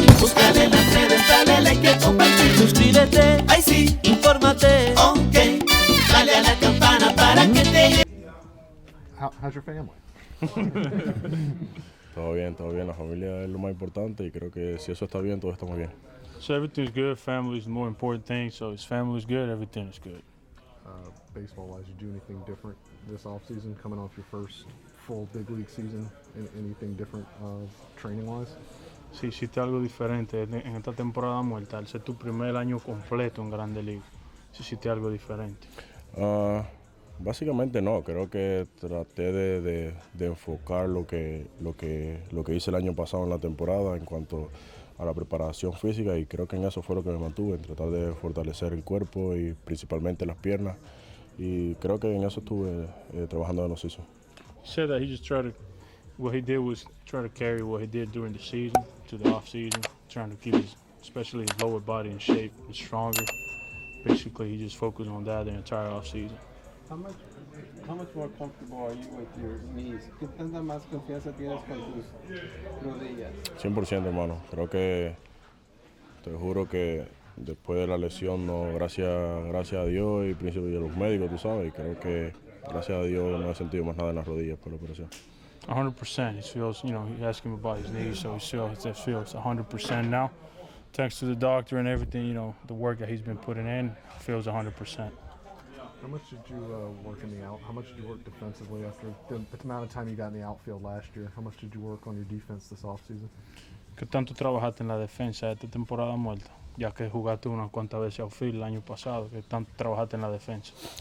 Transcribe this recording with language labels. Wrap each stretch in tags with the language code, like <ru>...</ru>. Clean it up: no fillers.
<es>Búscale en las redes, dale like y compartir. Suscríbete, Ay sí, infórmate. ok. Dale a la campana para que te llegue.</es> <en>How's your family?</en> <es>Todo bien, la familia es lo más importante y creo que si eso está bien, todo está muy bien.</es> <en>So everything's good. Family is the more important thing. So if family is good, everything is good. Baseball-wise, you do anything different this offseason, coming off your first full big league season? Anything different training-wise?</en> <es>Sí, hiciste algo diferente en esta temporada muerta. Al ser tu primer año completo en Grande Liga, sí hiciste algo diferente. Básicamente no, creo que traté de enfocar lo que hice el año pasado en la temporada en cuanto a la preparación física y creo que en eso fue lo que me mantuve, en tratar de fortalecer el cuerpo y principalmente las piernas y creo que en eso estuve trabajando en los season.</es> <en>He said that he just what he did was try to carry what he did during the season to the off season, trying to keep especially his lower body in shape and stronger. Basically, he just focused on that the entire off season. How much more comfortable are you with your knees?</en> <es>¿Qué tanta más confianza tienes con tus rodillas? 100%, hermano. Creo que, te juro que después de la lesión, no, gracias a Dios y principalmente a los médicos, tú sabes, y creo que gracias a Dios no he sentido más nada en las rodillas por la operación. 100%.</es> <en>He feels, you ask him about his knees, so he feels 100% now. Thanks to the doctor and everything, the work that he's been putting in, feels 100%. How much did you work in the out? How much did you work defensively after the amount of time you got in the outfield last year? How much did you work on your defense this offseason?</en> <es>¿Qué tanto trabajaste en la defensa de esta temporada muerta? Ya que jugaste unas cuantas veces outfield el año pasado, ¿qué tanto trabajaste en la defensa?</es>